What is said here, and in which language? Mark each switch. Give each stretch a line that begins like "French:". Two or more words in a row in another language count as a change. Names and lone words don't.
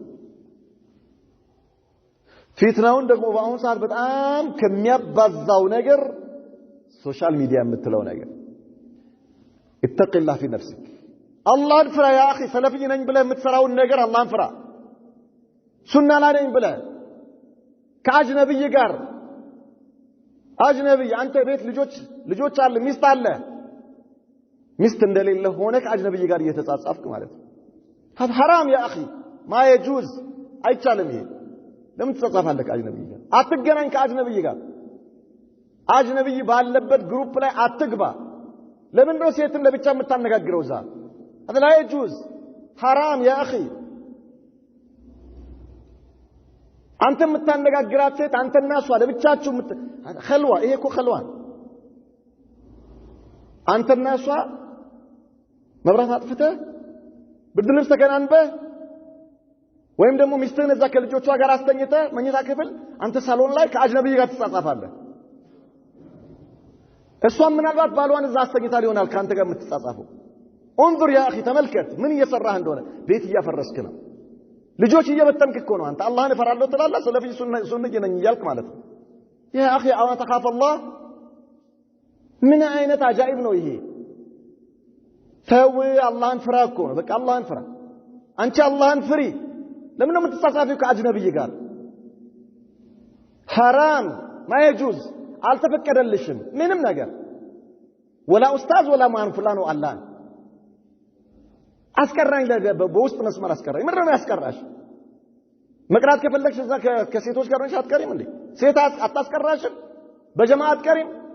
Amharic: ፊትናውን ደግሞ በአሁን ሰዓት በጣም ከሚያባዛው ነገር ሶሻል ሚዲያ የምትለው ነገር
Arabic: اتق الله في نفسك
Amharic: አላህን ፍራ
Arabic: يا اخي
Amharic: ሰለፊይ ነኝ ብለህ የምትሰራውን ነገር አላህን ፍራ ሱና ላይ ነኝ ብለህ ከአጅነብይ ጋር አጅነብይ አንተ ቤት ልጆች አለ ሚስት አለ ሚስት እንደሌለ ሆነ ከአጅነብይ ጋር እየተጻጻፍክ ማለት ነው
Arabic: هذا حرام يا اخي ما يجوز
Amharic: አይቻልም ይሄ ለምን ተጻጻፋለህ ከአጅነብይ ጋር አትገናኝ ከአጅነብይ ጋር አጅነብይ ባለበት ግሩፕ ላይ አትግባ ለምን ነው ሴትን ለብቻ የምታነጋግረው ዛ
Arabic: هذا لا يجوز حرام يا اخي
Amharic: አንተ የምታነጋግራት ሴት አንተና እሷ ለብቻችሁ ኸልዋ ይሄ እኮ ኸልዋ አንተና እሷ መብራት አጥፍተህ ብርድ ልብስ ተከናንበህ ወይም ደግሞ ሚስትህን እዛ ከልጆቿ ጋር አስተኝተህ መኝታ ክፍል አንተ ሳሎን ላይ ከአጅነብይ ጋር ትጻጻፋለህ እሷም ምናልባት ባሏን እዛ አስተኝታ ሊሆናል ካንተ ጋር የምትጻጻፈው
Arabic: انظر يا اخي
Amharic: ተመልከት ምን እየሰራህ እንደሆነ ቤት እያፈረስክ ነው ልጆች እየበተንክ እኮ ነው አንተ አላህን እፈራለሁ ትላለህ ሰለፊ ሱንነኝ ነኝ እያልክ ማለት ነው
Arabic: يا اخي
Amharic: አዋ
Arabic: تخاف الله
Amharic: ምን አይነት አጃኢብ ነው ይሄ ተው አላህን ፍራ እኮ ነው በቃ አላህን ፍራ አንቺ አላህን ፍሪ ለምን ነው የምትጻጻፊው ከአጅነብይ ጋር
Arabic: حرام ما يجوز
Amharic: አልተፈቀደልሽም ምንም ነገር ወላ ኡስታዝ ወላ ማን ፍላኑ አላህ አስቀራኝ በውስጥ መስመር አስቀራኝ ምንድነው ያስቀራሽ መቅራት ከፈለግሽ እዛ ከሴቶች ጋር ነሽ አትቀሪም እንዴ ሴት አታስቀራሽም በጀማዓ አትቀሪም